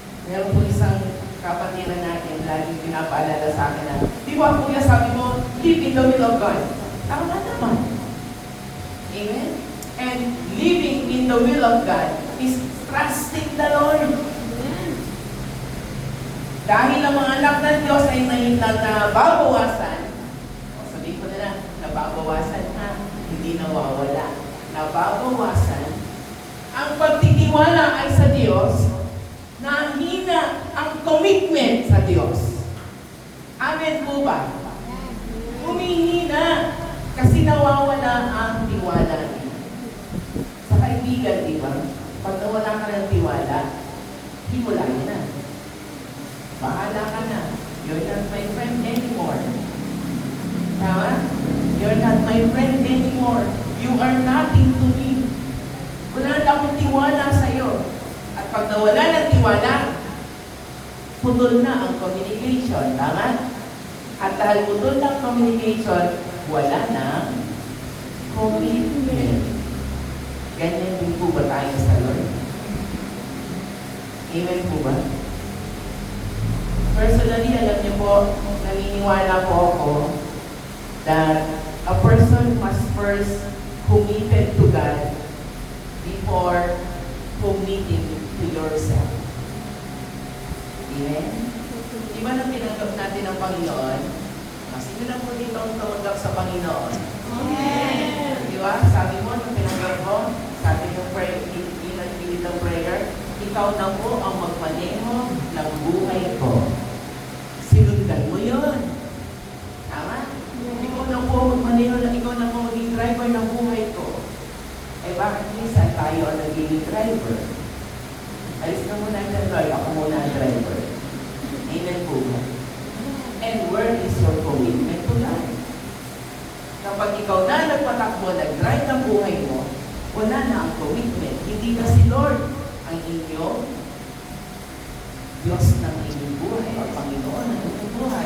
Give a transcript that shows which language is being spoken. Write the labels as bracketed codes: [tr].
[tl] Meron po isang kapatiran natin, laging pinapaalala sa akin na, di ba kuya sabi mo, [en] live in the will of God. [tl] Tama naman. Amen? [en] And living in the will of God is trusting the Lord. [tl] Dahil ang mga anak ng Diyos ay nababawasan, sabihin ko na lang, nababawasan ha, hindi nawawala. Nababawasan, ang pagtitiwala ay sa Diyos, nahina ang commitment sa Diyos. Amen po ba? Humihina kasi nawawala ang tiwala niya. Sa kaibigan, di ba? Pag nawala ka ng tiwala, himula niya na. Bahala ka na. [en] You're not my friend anymore. Tama? You're not my friend anymore. You are nothing to me. [tl] Wala na akong tiwala sa'yo. At pag nawala ng tiwala, putol na ang communication. Tama? At dahil putol na ang communication, wala na commitment. Ganyan din po ba tayo sa Lord? Amen po ba? [en] Personally, [tl] alam niyo po, naniniwala po ako [en] that a person must first committed to God before committing to yourself. Amen? [tl] Di ba nang tinanggap natin ang Panginoon? Sino na po dito ang tumanggap sa Panginoon? Amen! Di ba? Sabi mo, nung tinanggap mo, sabi ng prayer, ilang ng prayer, ikaw na po ang magmaneho ng buhay ko. Sinundan mo yun. Tama? Ikaw na po magmaneho, ikaw na po maging driver ng buhay ko. Eh bakit minsan tayo ang naging driver? Alis na muna ang Lord, ako muna ang driver. Amen po ba? [en] And where is your commitment to God? [tl] Kapag ikaw na nagpatakbo, nag-drive ng buhay mo, wala na ang commitment. Hindi na si Lord ang inyong Diyos ng inyong buhay o Panginoon ng inyong buhay.